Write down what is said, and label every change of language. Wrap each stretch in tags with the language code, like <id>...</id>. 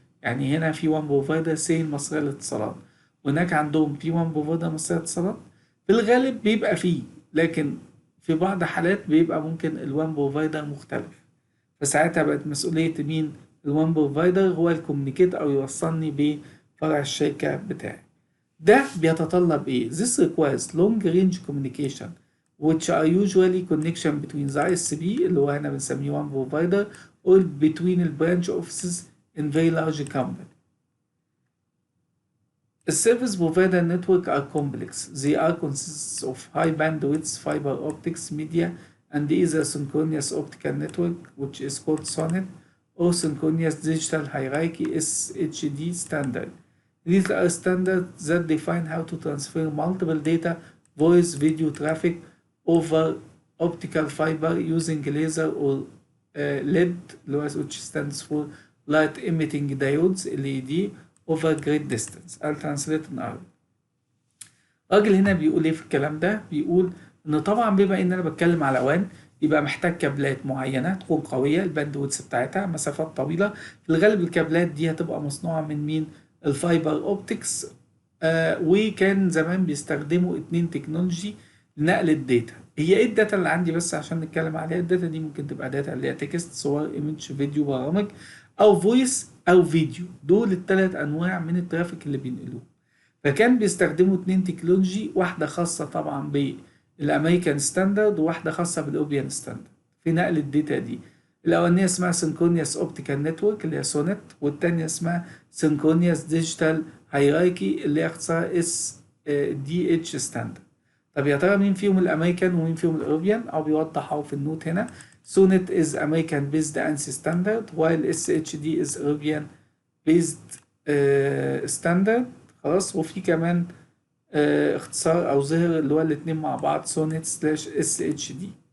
<ar>يعني هنا في وان بروفايدر سي المصرية للاتصالات، وهناك عندهم في وان بروفايدر مصرية للاتصالات. في الغالب بيبقى فيه، لكن في بعض حالات بيبقى ممكن الوان بروفايدر مختلف، فساعتها بقت مسؤولية مين؟ الوان بروفايدر هو الكوميونيكيت او يوصلني بفرع الشركة بتاعي. ده بيتطلب ايه؟</ar> <en>This requires long range communication which are usually connection between the ISP</en> <ar>اللي هو هنا بنسميه</ar> <en>one provider or between the branch offices in very large company. The service provider network are complex. They are consists of high bandwidth fiber optics media and either synchronous optical network which is called SONET or synchronous digital hierarchy SHD standard. These are standards that define how to transfer multiple data, voice, video traffic over optical fiber using laser or LED, which stands for light emitting diodes LED over great distance. I'll translate in Arabic.</en> <ar>الراجل هنا بيقول ايه في الكلام ده؟ بيقول ان طبعا بما ان انا بتكلم على وان يبقى محتاج كابلات معينة تكون قوية، الباندويث بتاعتها مسافات طويلة. في الغالب الكابلات دي هتبقى مصنوعة من مين؟ الفايبر اوبتكس. وكان زمان بيستخدموا 2 تكنولوجي لنقل الداتا. هي ايه الداتا اللي عندي بس عشان نتكلم عليها؟ الداتا دي ممكن تبقى داتا اللي هي تكست، صور، ايمج، فيديو، برامج، او فويس او فيديو. دول ال3 انواع من الترافيك اللي بينقلوه. فكان بيستخدموا 2 تكنولوجي، واحدة خاصة طبعا بالامريكان ستاندرد وواحدة خاصة بالاوبيان ستاندرد في نقل الداتا دي. الأولانية اسمها سينكرونيوس اوبتيكال نتورك اللي هي سونت، والتانية اسمها سينكرونيوس ديجيتال هيراركي اللي هي اختصار دي اتش ستاندرد. طب يا ترى مين فيهم الامريكان ومين فيهم الاوروبيان؟ او بيوضح اهو في النوت هنا.</ar> <en>SONET is American based ANSI standard while SHD is European based standard.</en> <ar>خلاص. وفي كمان اختصار او ظهر اللي هو الاتنين مع بعض سونيت سلاش SHD.</ar>